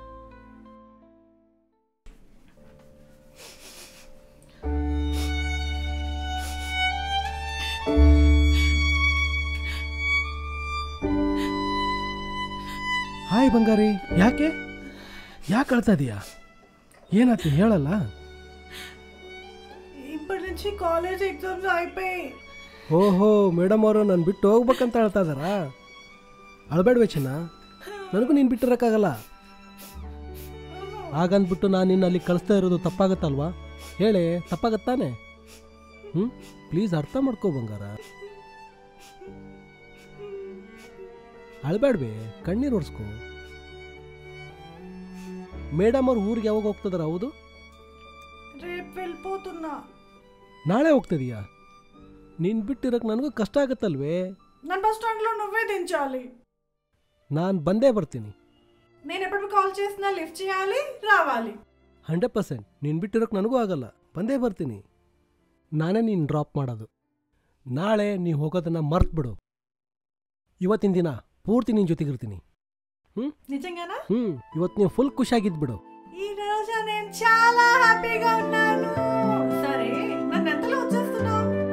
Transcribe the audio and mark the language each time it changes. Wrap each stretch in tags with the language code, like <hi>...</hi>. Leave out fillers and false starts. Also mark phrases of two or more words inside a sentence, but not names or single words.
<kn>ಹಾಯ್ ಬಂಗಾರಿ, ಯಾಕೆ ಅಳ್ತಾ ಇದೀಯಾ? ಏನಾಯ್ತು ಹೇಳಲ್ಲ?</kn> <te>ఇప్పటి నుంచి</te> <en>college exams</en> <te>అయిపోయి.</te> <kn>ಓಹೋ, ಮೇಡಮ್ ಅವರು ನಾನು ಬಿಟ್ಟು ಹೋಗ್ಬೇಕಂತ ಹೇಳ್ತಾ ಇದ್ದಾರಾ? ಅಳಬೇಡ್ವೆ ಚಿನ್ನ, ನನಗೂ ನೀನು ಬಿಟ್ಟಿರೋಕ್ಕಾಗಲ್ಲ. ಹಾಗಂದ್ಬಿಟ್ಟು ನಾನು ನಿನ್ನ ಅಲ್ಲಿ ಕಳಿಸ್ತಾ ಇರೋದು ತಪ್ಪಾಗತ್ತಲ್ವಾ? ಹೇಳಿ, ತಪ್ಪಾಗತ್ತಾನೆ? ಪ್ಲೀಸ್ ಅರ್ಥ ಮಾಡ್ಕೋ ಬಂಗಾರ. ಅಳಬೇಡ್ವೆ, ಕಣ್ಣೀರು ಒರೆಸ್ಕೋ. ಮೇಡಮ್ ಅವ್ರು ಊರಿಗೆ ಯಾವಾಗ ಹೋಗ್ತಿದಾರ? ಹೌದು,</kn> <te>రేపు వెళ్ళిపోతున్నా.</te> <kn>ನಾಳೆ ಹೋಗ್ತಿದೀಯಾ? ನೀನು ಬಿಟ್ಟಿರೋಕೆ ನನಗೂ ಕಷ್ಟ ಆಗತ್ತಲ್ವೇ?</kn> <te>ನನ್ನ</te> <en>bus stand</en> <te>లో నువ్వే దించాలి.</te> <kn>ನಾನು ಬಂದೇ ಬರ್ತೀನಿ.</kn> <te>నేను ఎప్పుడు కాల్ చేసినా లిఫ్ట్ చేయాలి, రావాలి. 100%.</te> <kn>ನೀನು ಬಿಟ್ಟಿರೋಕೆ ನನಗೂ ಆಗಲ್ಲ, ಬಂದೇ ಬರ್ತೀನಿ. ನಾನೇ ನೀನು ಡ್ರಾಪ್ ಮಾಡೋದು. ನಾಳೆ ನೀವು ಹೋಗೋದನ್ನ ಮರ್ತ್ಬಿಡು. ಇವತ್ತಿನ ದಿನ ಪೂರ್ತಿ ನಿನ್ನ ಜೊತೆಗಿರ್ತೀನಿ.</kn> <te>నిజంగానా?</te> <kn>ಇವತ್ತು ನೀವು ಫುಲ್ ಖುಷಿಯಾಗಿದ್ಬಿಡು.</kn> <te>ఈ రోజు నేను చాలా హ్యాపీగా ఉన్నాను. సరే, నన్ను ఎంతలో వచ్చేస్తున్నావు?</te>